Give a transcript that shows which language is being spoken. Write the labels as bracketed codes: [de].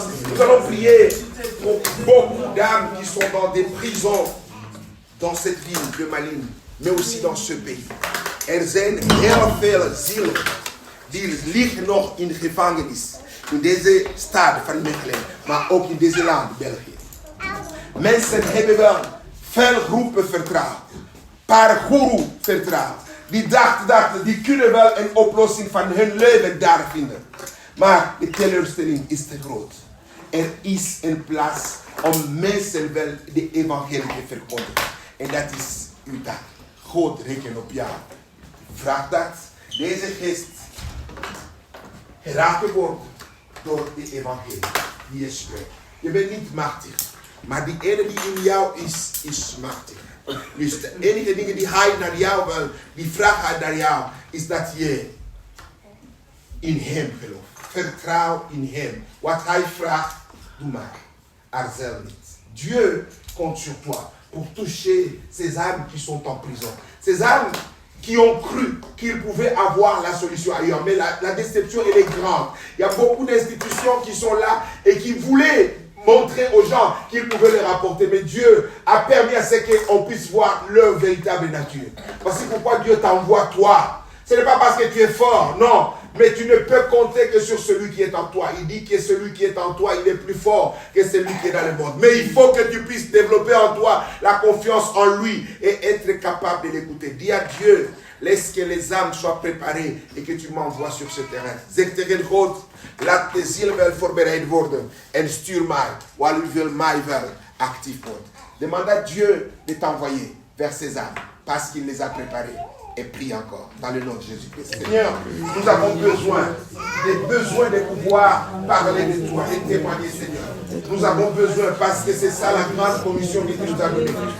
[fr] Nous allons prier pour beaucoup d'âmes qui sont dans des prisons dans cette ville de Malines, mais aussi dans ce pays. [nl] Zijn heel veel zielen die liggen nog in gevangenis. In deze stad van Mechelen, maar ook in deze land, België. Mensen hebben wel veel groepen vertrouwen. Pargouru vertrouwen. Die dachten, die kunnen wel een oplossing van hun leven daar vinden. Maar de teleurstelling is te groot. Er is een plaats om mensen wel de evangelie te verkondigen. En dat is uw taak. God rekent op jou. Vraag dat deze geest geraakt wordt door de evangelie die je spreekt. Je bent niet machtig, maar die ene die in jou is machtig. Dus de enige dingen die hij naar jou wil, die vraagt hij naar jou, is dat je in hem gelooft. Vertrouw in hem. Wat hij vraagt, doe maar. Aarzel niet. [fr] Dieu compte sur toi pour toucher ces âmes qui sont en prison. Ces âmes qui ont cru qu'ils pouvaient avoir la solution ailleurs. Mais la déception, elle est grande. Il y a beaucoup d'institutions qui sont là et qui voulaient montrer aux gens qu'ils pouvaient les rapporter. Mais Dieu a permis à ce qu'on puisse voir leur véritable nature. Voici pourquoi Dieu t'envoie toi. Ce n'est pas parce que tu es fort, non. Mais tu ne peux compter que sur celui qui est en toi. Il dit que celui qui est en toi, il est plus fort que celui qui est dans le monde. Mais il faut que tu puisses développer en toi la confiance en lui et être capable de l'écouter. Dis à Dieu, laisse que les âmes soient préparées et que tu m'envoies sur ce terrain. [nl] Zeg tegen God, laat de ziel wel voorbereid worden en stuur mij, waar u wil mij wel actief worden. [fr] Demande à Dieu de t'envoyer vers ces âmes parce qu'il les a préparées. Et prie encore dans le nom de Jésus-Christ. Seigneur, nous avons besoin de pouvoir parler de toi et témoigner, Seigneur. Nous avons besoin parce que c'est ça la grande commission que tu nous as donnée.